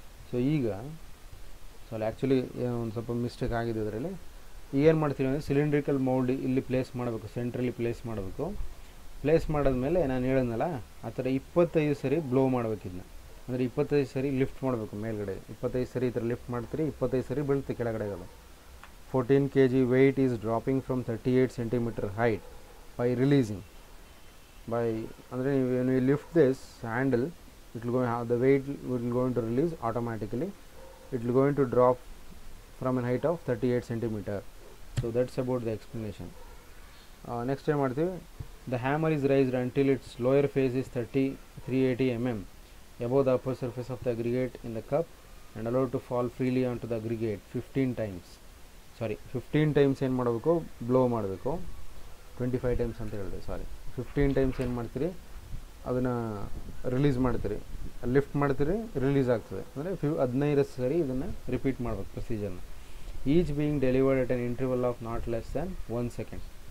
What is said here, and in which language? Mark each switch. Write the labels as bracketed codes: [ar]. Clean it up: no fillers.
[kn] So ಈಗ actually ಒಂದು ಸ್ವಲ್ಪ ಮಿಸ್ಟೇಕ್ ಆಗಿದೆ ಇದರಲ್ಲಿ. ಏನು ಮಾಡ್ತೀವಿ ಅಂದರೆ ಸಿಲಿಂಡ್ರಿಕಲ್ ಮೌಲ್ಡ್ ಇಲ್ಲಿ ಪ್ಲೇಸ್ ಮಾಡಬೇಕು, ಸೆಂಟ್ರಲ್ಲಿ ಪ್ಲೇಸ್ ಮಾಡಬೇಕು. ಪ್ಲೇಸ್ ಮಾಡಿದ್ಮೇಲೆ ನಾನು ಹೇಳಿದ್ನಲ್ಲ ಆ ಥರ 25 ಸರಿ ಬ್ಲೋ ಮಾಡಬೇಕಿದ್ನ, ಅಂದರೆ 25 ಸರಿ ಲಿಫ್ಟ್ ಮಾಡಬೇಕು ಮೇಲ್ಗಡೆ. 25 ಸರಿ ಈ ಥರ ಲಿಫ್ಟ್ ಮಾಡ್ತೀರಿ, 25 ಸರಿ ಬೀಳುತ್ತೆ ಕೆಳಗಡೆ. [en] ಅದು 14 kg weight is dropping from 38 centimeter height by releasing. By [kn] ಅಂದರೆ ನೀವು [en] lift this handle, it will go, the weight will going to release automatically. It will going to drop from a height of 38 centimeter. So that's about the explanation. Next time [kn] ಮಾಡ್ತೀವಿ. [en] The hammer is raised until its lower face is 380 mm above the upper surface of the aggregate in the cup and allowed to fall freely onto the aggregate 15 times. [kn] 15 times ಏನು ಮಾಡಬೇಕು, blow ಮಾಡಬೇಕು. 25 times ಅಂತ ಹೇಳಿದೆ, 15 times ಏನು ಮಾಡ್ತೀರಿ, ಅದನ್ನು release ಮಾಡ್ತೀರಿ, lift ಮಾಡ್ತೀರಿ, ರಿಲೀಸ್ ಆಗ್ತದೆ. ಅಂದರೆ 15 ಸರಿ ಇದನ್ನು ರಿಪೀಟ್ ಮಾಡಬೇಕು ಪ್ರೊಸೀಜರ್ನ. [en] Each being delivered at an interval of not less than 1 second.